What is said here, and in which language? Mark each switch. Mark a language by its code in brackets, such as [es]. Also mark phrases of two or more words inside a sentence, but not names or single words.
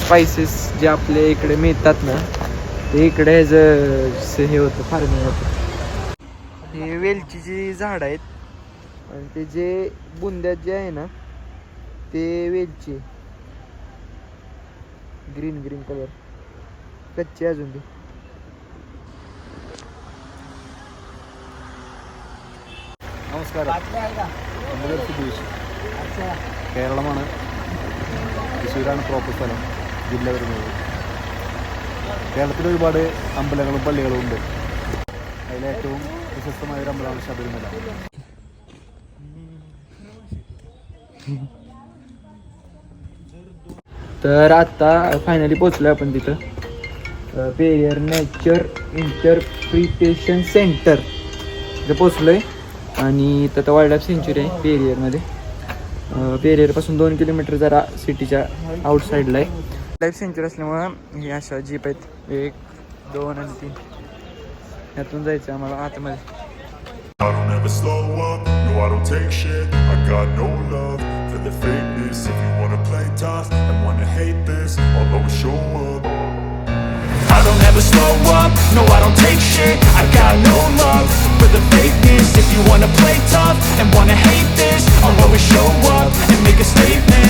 [mr] स्पायसेस जे आपले इकडे मिळतात ना, ते इकडे हे होतं, फार्मिंग होतं. हे वेलचीची झाड आहेत आणि ते जे बुंद्यात जे आहे ना ते वेलची, [en] green color, [mr] कच्ची अजून ती. [ml] നമസ്കാരം. കേരളമാണ്, തൃശ്ശൂരാണ് പ്രോപ്പർ സ്ഥലം, ജില്ല വരുന്നത്. കേരളത്തിൽ ഒരുപാട് അമ്പലങ്ങളും പള്ളികളും ഉണ്ട്. അതിലേറ്റവും പ്രശസ്തമായ ഒരു അമ്പലമാണ് ശബരിമല. [mr] तर आता फायनली पोचलोय आपण तिथं, पेरियर नेचर इंटरप्रिटेशन सेंटर तिथं पोचलोय. आणि इथं [en] wild life sanctuary [mr] आहे पेरियरमध्ये. पेरियरपासून 2 किलोमीटर जरा सिटीच्या आउटसाईडला आहे. [en] life sanctuary [mr] असल्यामुळं हे अशा जीप आहेत, 1, 2 आणि 3. यातून जायचं आम्हाला आतमध्ये. [en] I don't ever slow up, no I don't take shit. I got no love for the fakeness. If you wanna play tough and wanna hate this, I'll always show up. I don't ever slow up, no I don't take shit. I got no love for the fakeness. If you wanna play tough and wanna hate this, I'll always show up and make a statement.